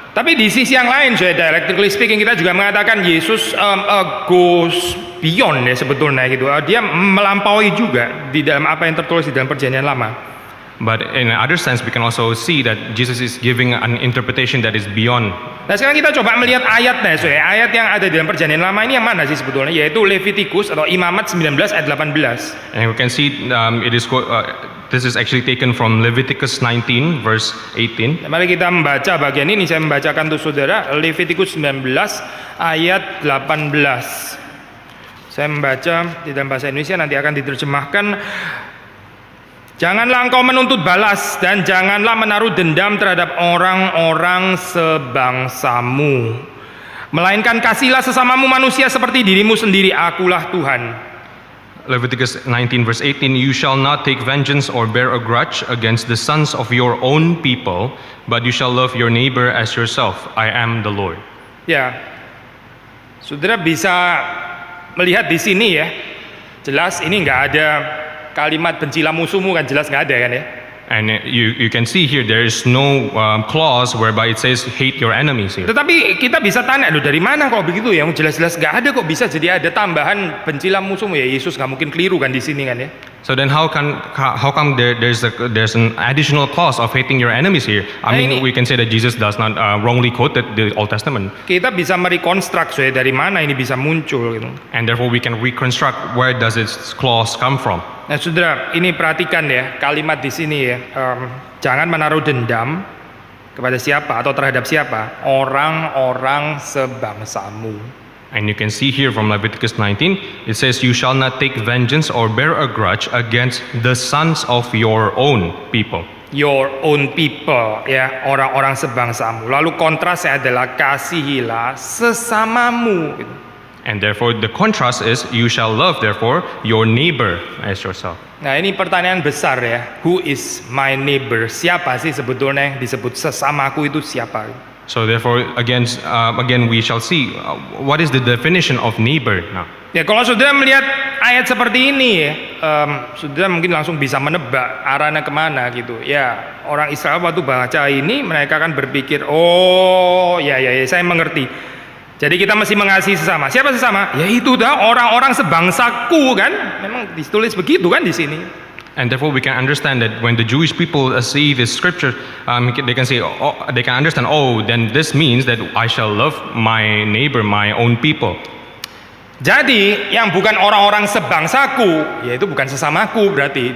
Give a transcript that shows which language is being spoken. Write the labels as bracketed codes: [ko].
[id] Tapi di sisi yang lain, [en] dialectically speaking, [id] kita juga mengatakan Yesus [en] goes beyond [id] ya sebetulnya gitu. Dia melampaui juga di dalam apa yang tertulis di dalam perjanjian lama. [en] But in another sense, we can also see that Jesus is giving an interpretation that is beyond. [id] Nah sekarang kita coba melihat ayatnya, ayat yang ada di dalam perjanjian lama ini yang mana sih sebetulnya? Yaitu Levitikus atau Imamat 19 ayat 18. [en] And we can see this is actually taken from Leviticus 19 verse 18. [id] Mari kita membaca bagian ini. Saya membacakan untuk saudara Levitikus 19 ayat 18. Saya membaca di dalam bahasa Indonesia, nanti akan diterjemahkan. Janganlah engkau menuntut balas dan janganlah menaruh dendam terhadap orang-orang sebangsamu, melainkan kasihlah sesamamu manusia seperti dirimu sendiri. Akulah Tuhan. [en] Leviticus 19 verse 18, you shall not take vengeance or bear a grudge against the sons of your own people, but you shall love your neighbor as yourself. I am the Lord. [id] Ya, saudara bisa melihat di sini ya, jelas ini nggak ada kalimat bencilah musuhmu, kan jelas nggak ada kan ya. [en] And you can see here there is no clause whereby it says hate your enemies here. [id] Tetapi kita bisa tanya, loh dari mana kok begitu ya? Jelas-jelas nggak ada kok bisa jadi ada tambahan bencilah musuhmu ya. Yesus nggak mungkin keliru kan di sini kan ya. [en] So then how come there's an additional clause of hating your enemies here? I mean we can say that Jesus does not wrongly quote the Old Testament. [id] Kita bisa merekonstruk ya dari mana ini bisa muncul gitu. [en] And therefore we can reconstruct where does this clause come from. [id] Nah saudara, ini perhatikan ya kalimat di sini ya. Jangan menaruh dendam kepada siapa atau terhadap siapa? Orang-orang sebangsamu. [en] And you can see here from Leviticus 19, it says, you shall not take vengeance or bear a grudge against the sons of your own people. Your own people, [id] ya, orang-orang sebangsamu. Lalu kontrasnya adalah kasihilah sesamamu. [en] And therefore the contrast is, you shall love therefore your neighbor as yourself. [id] Nah ini pertanyaan besar ya. [en] Who is my neighbor? [id] Siapa sih sebetulnya yang disebut sesamaku itu siapa? [en] So therefore again we shall see what is the definition of neighbor now. [id] Ya kalau saudara melihat ayat seperti ini ya, saudara mungkin langsung bisa menebak arahnya kemana gitu. Ya orang Israel waktu baca ini mereka kan berpikir, oh ya saya mengerti. Jadi kita mesti mengasihi sesama. Siapa sesama? Ya itu dah orang-orang sebangsaku kan. Memang ditulis begitu kan di sini. [en] And therefore, we can understand that when the Jewish people see this scripture, they can say, they can understand, oh, then this means that I shall love my neighbor, my own people. [id] Jadi yang bukan orang-orang sebangsaku, yaitu bukan sesamaku berarti.